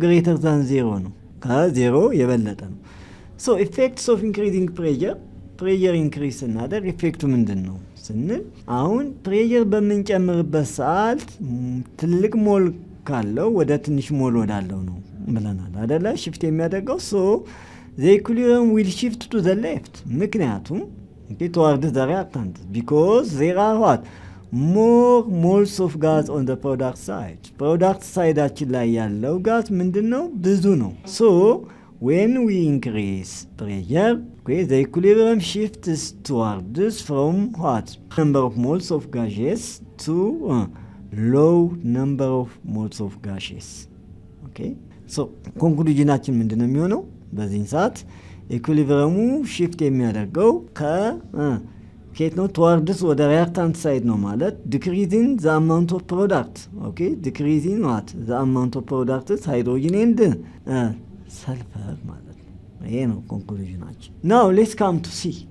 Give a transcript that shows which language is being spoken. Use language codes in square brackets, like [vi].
[am] ግሬተር ዛን ዜሮ ነው። ከዜሮ የበለጠ ነው። [en] ሶ ኢፌክትስ ኦፍ ኢንክሪዚንግ ፕሬዠር [am] ኢንክሪዝ ስናደርግ ኢፌክቱ ምንድን ነው ስንል አሁን ፕሬዠር በምንጨምርበት ሰዓት ትልቅ ሞል ካለው ወደ ትንሽ ሞል ወዳለው ነው ብለናል አይደለ? ሽፍት የሚያደርገው [en] ሶ the equilibrium will shift to the left [am] ምክንያቱም [en] towards the reactant because there are what? more moles of gas on the product side. [am] product sideአችን ላይ ያለው ጋዝ ምንድነው? ብዙ ነው። [en] so when we increase pressure the equilibrium shifts towards from what? number of moles of gases to low number of moles of gases. [am] okay so ኮንክሉዥናችን ምንድነው የሚሆነው? በዚህ ሰዓት ኢኩሊብረሙ ሽፍት የሚያደርገው ከኬት ነው? [en] towards ወደ reactant side [am] ነው ማለት [en] decreasing the amount of product. okay decreasing what? the amount of products hydrogen and sulfur [am] ማለት ነው። ይሄ ነው ኮንክሉዥናችን። [en] now let's come to C.